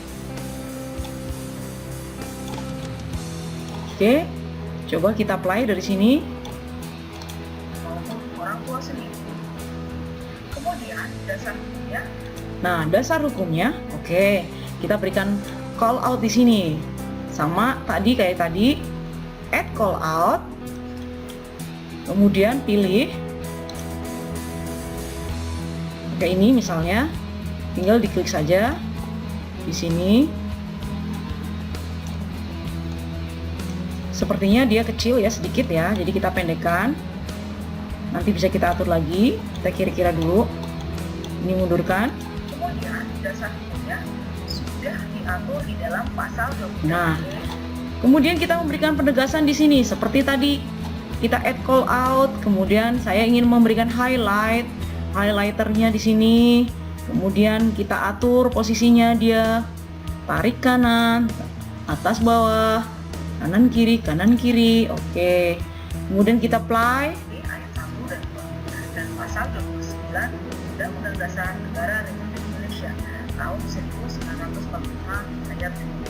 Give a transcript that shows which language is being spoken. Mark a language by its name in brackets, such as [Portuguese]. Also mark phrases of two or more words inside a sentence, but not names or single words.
[Indonesian] Oke, coba kita apply dari sini. Orang tua sendiri. Kemudian dasar hukumnya. Nah, dasar hukumnya, oke, kita berikan [English] call out [Indonesian] di sini. Sama tadi kayak tadi, [English] add call out. [Indonesian] Kemudian pilih. Kayak ini misalnya. Tinggal diklik saja di sini. Sepertinya dia kecil ya, sedikit ya, jadi kita pendekkan. Nanti bisa kita atur lagi. Kita kira-kira dulu. Ini mundurkan. Kemudian dasar hukumnya. sudah diatur di dalam pasal 20. Nah, kemudian kita memberikan penegasan di sini seperti tadi kita [English] add call out, [Indonesian] kemudian saya ingin memberikan highlighternya di sini. Kemudian kita atur posisinya dia, tarik kanan, atas bawah, kanan kiri, oke. Kemudian kita apply ayat 1 dan pasal 29 Undang-Undang Dasar Negara Republik Indonesia tahun 1945 ayat 2.